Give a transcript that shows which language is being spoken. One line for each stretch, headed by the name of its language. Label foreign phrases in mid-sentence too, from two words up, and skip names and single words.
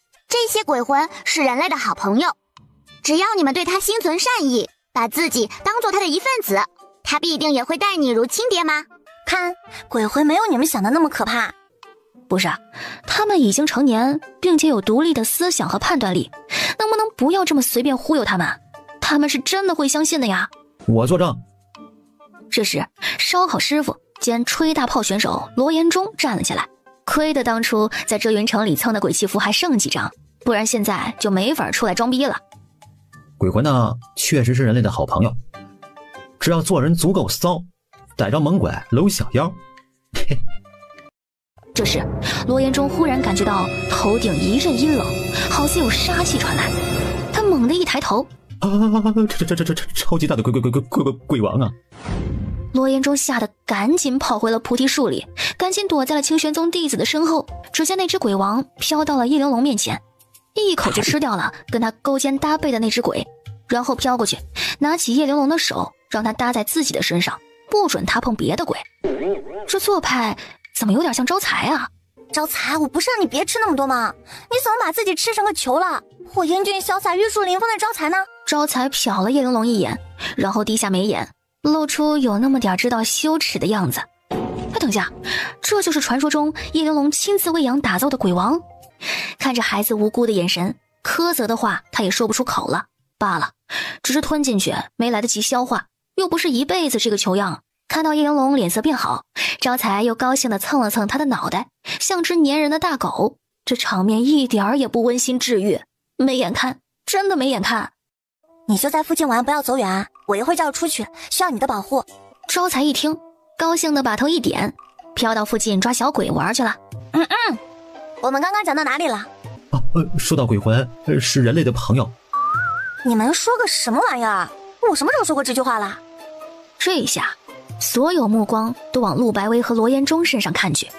Chinese: 這些鬼魂是人類的好朋友，只要你們對他心存善意，把自己當做他的一份子，他必定也會待你如親爹嗎？看，鬼魂沒有你們想的那麼可怕。不是，他們已經成年，並且有獨立的思想和判斷力，能不能不要這麼隨便忽悠他們？他們是真的會相信的呀。我作證。這時，燒烤師傅兼吹大炮選手羅延忠站了起來。虧得當初在遮雲城裡蹭的鬼泣符還剩幾張，不然現在就沒法出來裝逼了。鬼魂呢，確實是人類的好朋友，只要做人足夠騷，逮着猛鬼摟小腰。這時，羅延忠忽然感覺到頭頂一陣陰冷，好似有殺氣傳來。他猛地一抬頭，這超級大的鬼王啊！羅延忠嚇得趕緊跑回了菩提樹裡，趕緊躲在了清玄宗弟子的身後。只見那只鬼王飄到了葉玲瓏面前，一口就吃掉了跟他勾肩搭背的那只鬼，然後飄過去，拿起葉玲瓏的手，讓他搭在自己的身上，不准他碰別的鬼。這做派怎麼有點像招財啊？招財，我不是讓你別吃那麼多嗎？你怎麼把自己吃成個球了？我英俊瀟灑、玉树臨風的招財呢？招財瞟了葉玲瓏一眼，然後低下眉眼，露出有那麼點知道羞恥的樣子。等一下，這就是傳說中葉玲瓏親自餵養打造的鬼王？看着孩子無辜的眼神，苛責的話他也說不出口了。罷了，只是吞進去沒來得及消化，又不是一輩子這個球樣。看到葉玲瓏臉色變好，招財又高興地蹭了蹭他的腦袋，像只粘人的大狗。這場面一點兒也不溫馨治癒，沒眼看，真的沒眼看。你就在附近玩，不要走遠啊！我一會儿就要出去，需要你的保護。招財一聽，高興地把頭一點，飄到附近抓小鬼玩去了。我們剛剛講到哪裡了？說到鬼魂是人類的朋友。你們說個什麼玩意兒？我什麼時候說過這句話了？這一下，所有目光都往陸白薇和羅延忠身上看去。